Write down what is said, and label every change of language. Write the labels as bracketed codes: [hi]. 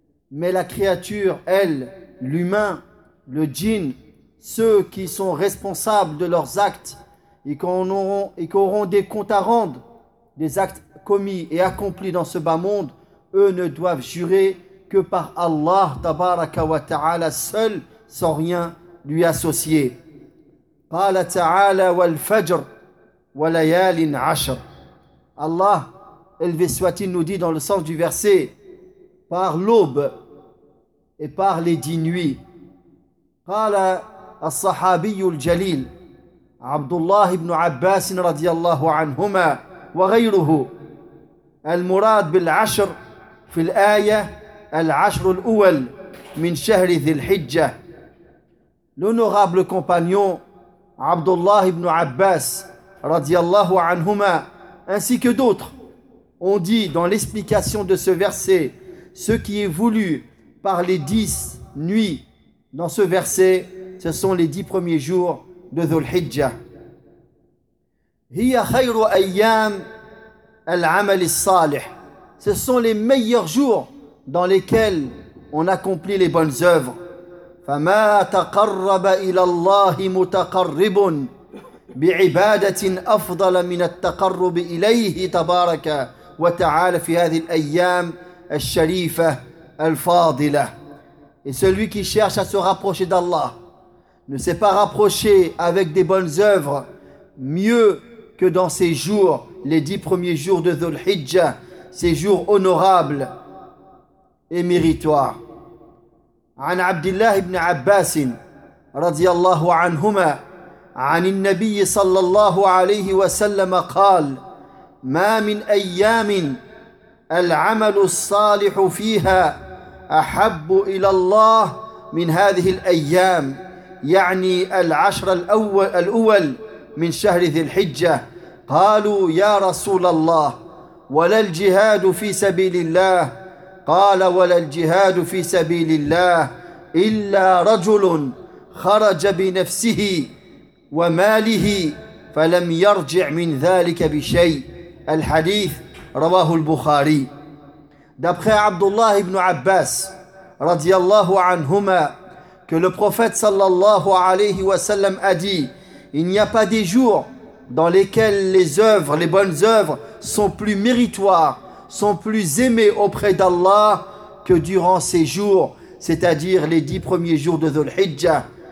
[fr] Mais la créature, elle, l'humain, le djinn, ceux qui sont responsables de leurs actes et qui auront des comptes à rendre des actes commis et accomplis dans ce bas monde, eux ne doivent jurer que par Allah tabaraka wa ta'ala seul, sans rien lui associer. [ar] Qala ta'ala wal fajr wa layalin ashr. [fr] Allah, élevé soit-il, nous dit dans le sens du verset, par l'aube et par les 10 nuits. [ar] Qala الصحابي الجليل عبد الله بن عباس رضي الله عنهما وغيره، المراد بالعشر في الآية العشر الأول من شهر ذي الحجة. [fr] L'honorable compagnon عبد الله بن عباس [ar] رضي الله عنهما [fr] ainsi que d'autres ont dit dans l'explication de ce verset, ce qui est voulu par les 10 nuits dans ce verset, ce sont les 10 premiers jours de Dhul-Hijjah. [ar] هي خير أيام العمل الصالح. [fr] Ce sont les meilleurs jours dans lesquels on accomplit les bonnes œuvres. [ar] فما تقرب إلى الله متقرب بعبادة أفضل من التقرب إليه تبارك وتعالى في هذه الأيام الشريفة الفاضلة. [fr] Et celui qui cherche à se rapprocher d'Allah ne s'est pas rapproché avec des bonnes œuvres mieux que dans ces jours, les 10 premiers jours de Dhul-Hijjah, ces jours honorables et méritoires. [ar] عن عبد الله بن عباس رضي الله عنهما عن النبي صلى الله عليه وسلم قال ما من أيام العمل الصالح فيها أحب إلى الله من هذه الأيام يعني العشر الأول من شهر ذي الحجة قالوا يا رسول الله ولا الجهاد في سبيل الله قال ولا الجهاد في سبيل الله إلا رجل خرج بنفسه وماله فلم يرجع من ذلك بشيء الحديث رواه البخاري. [fr] D'après Abdullah ibn Abbas radiallahu anhuma, que le prophète sallallahu alayhi wa sallam a dit: il n'y a pas des jours dans lesquels les œuvres, les bonnes œuvres, sont plus méritoires, sont plus aimées auprès d'Allah que durant ces jours, c'est-à-dire les 10 premiers jours de Dhul-Hijjah.